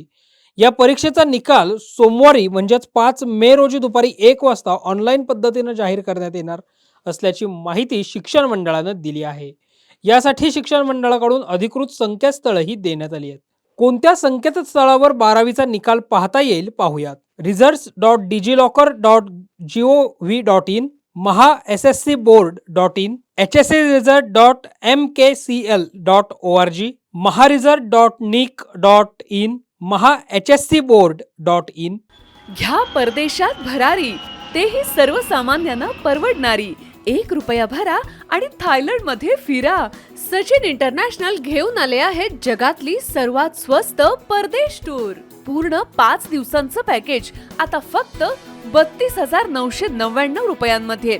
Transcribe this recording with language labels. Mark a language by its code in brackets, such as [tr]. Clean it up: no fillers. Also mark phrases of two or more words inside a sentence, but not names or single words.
[mr] या परीक्षेचा निकाल सोमवारी म्हणजेच 5 मे रोजी दुपारी 1 वाजता ऑनलाईन पद्धतीने जाहीर करण्यात येणार असल्याची माहिती शिक्षण मंडळानं दिली आहे. यासाठी शिक्षण मंडळाकडून अधिकृत संकेतस्थळही देण्यात आली आहेत. कोणत्या संकेतस्थळावर 12वीचा निकाल पाहता येईल पाहूयात. results.digillocker.gov.in, mahasscboard.in, hscresult.mkcl.org, maharesult.nic.in, mahahscboard.in. घ्या परदेशात भरारी, तेही सर्वसामान्यांना परवडणारी. 1 रुपया भरा आणि थायलंडमध्ये फिरा. सचिन इंटरनॅशनल घेऊन आले आहेत जगातली सर्वात स्वस्त परदेश टूर. पूर्ण 5 दिवसांचं पॅकेज आता फक्त 32,999 रुपयांमध्ये.